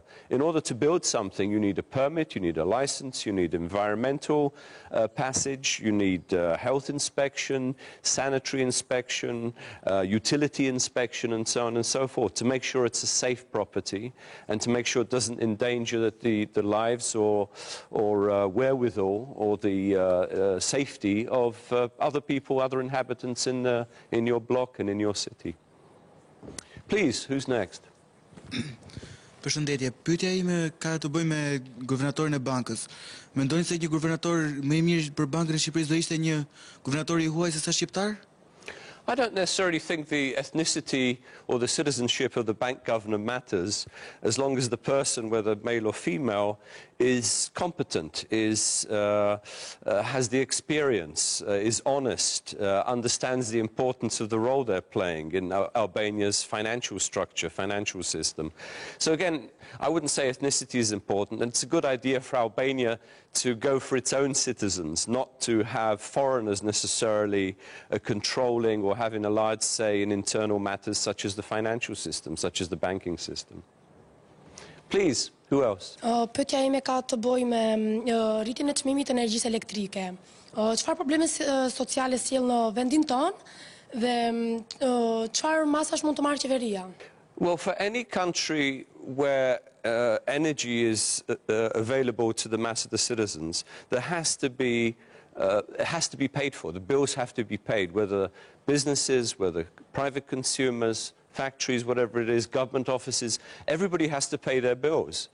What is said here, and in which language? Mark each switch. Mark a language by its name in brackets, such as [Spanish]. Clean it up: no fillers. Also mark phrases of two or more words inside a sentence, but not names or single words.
[English] In order to build something, you need a permit, you need a license, you need environmental passage, you need health inspection, sanitary inspection, utility inspection, and so on and so forth, to make sure it's a safe property and to make sure it doesn't endanger the lives or wherewithal or the safety of other people, other inhabitants in your block and in your city. Please, who's next? [Albanian] Përshëndetje, pyetja ime ka të bëjë me guvernatorin e bankës. Mendoni se një guvernator më i mirë për bankën e Shqipërisë do ishte një guvernator i huaj se sa shqiptar? [English] I don't necessarily think the ethnicity or the citizenship of the bank governor matters as long as the person, whether male or female, is competent, has the experience, is honest, understands the importance of the role they're playing in Albania's financial structure, financial system. So again, I wouldn't say ethnicity is important, and it's a good idea for Albania to go for its own citizens, not to have foreigners necessarily controlling or having a large say in internal matters such as the financial system, such as the banking system. Please, who else? [Albanian] Pyetja ime ka të bëjë me rritjen e çmimit të energjisë elektrike. Çfarë probleme sociale sjell në vendin tonë dhe çfarë masash mund të marrë qeveria? [English] Well, for any country where energy is available to the mass of the citizens, there has to be it has to be paid for. The bills have to be paid, whether businesses, whether private consumers, factories, whatever it is, government offices, everybody has to pay their bills.